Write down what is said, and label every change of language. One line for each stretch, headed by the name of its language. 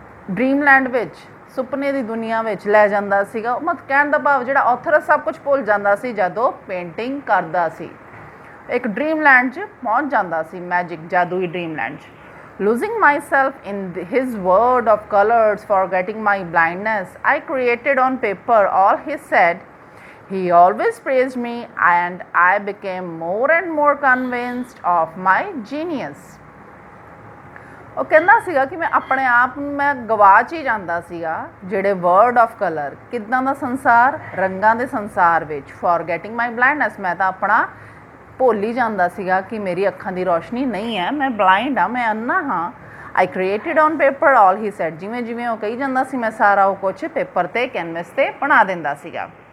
Punjabi: Dreamland ਵਿੱਚ ਸੁਪਨੇ ਦੀ ਦੁਨੀਆ ਵਿੱਚ ਲੈ ਜਾਂਦਾ ਸੀਗਾ ਮਤਲਬ ਕਹਿਣ ਦਾ ਭਾਵ ਜਿਹੜਾ ਆਥਰ ਸਭ ਕੁਝ ਭੁੱਲ ਜਾਂਦਾ ਸੀ ਜਦੋਂ ਪੇਂਟਿੰਗ ਕਰਦਾ ਸੀ ਇੱਕ ਡ੍ਰੀਮਲੈਂਡ 'ਚ ਪਹੁੰਚ ਜਾਂਦਾ ਸੀ ਮੈਜਿਕ ਜਾਦੂਈ ਡ੍ਰੀਮਲੈਂਡ 'ਚ
English: losing myself in his world of colors, forgetting my blindness, I created on paper all he said. He always praised me and I became more and more convinced of my genius.
Punjabi: ਉਹ ਕਹਿੰਦਾ ਸੀਗਾ ਕਿ ਮੈਂ ਆਪਣੇ ਆਪ ਨੂੰ ਮੈਂ ਗਵਾਚ ਹੀ ਜਾਂਦਾ ਸੀਗਾ ਜਿਹੜੇ ਵਰਡ ਆਫ ਕਲਰ ਕਿੱਦਾਂ ਦਾ ਸੰਸਾਰ ਰੰਗਾਂ ਦੇ ਸੰਸਾਰ ਵਿੱਚ
English: forgetting my blindness
Punjabi: ਮੈਂ ਤਾਂ ਆਪਣਾ ਭੁੱਲ ਹੀ ਜਾਂਦਾ ਸੀਗਾ ਕਿ ਮੇਰੀ ਅੱਖਾਂ ਦੀ ਰੋਸ਼ਨੀ ਨਹੀਂ ਹੈ ਮੈਂ ਬਲਾਈਂਡ ਹਾਂ ਮੈਂ ਅੰਨਾ ਹਾਂ
English: I created on paper all he said
Punjabi: ਜਿਵੇਂ ਜਿਵੇਂ ਉਹ ਕਹੀ ਜਾਂਦਾ ਸੀ ਮੈਂ ਸਾਰਾ ਉਹ ਕੁਛ ਪੇਪਰ 'ਤੇ ਕੈਨਵਸ 'ਤੇ ਬਣਾ ਦਿੰਦਾ ਸੀਗਾ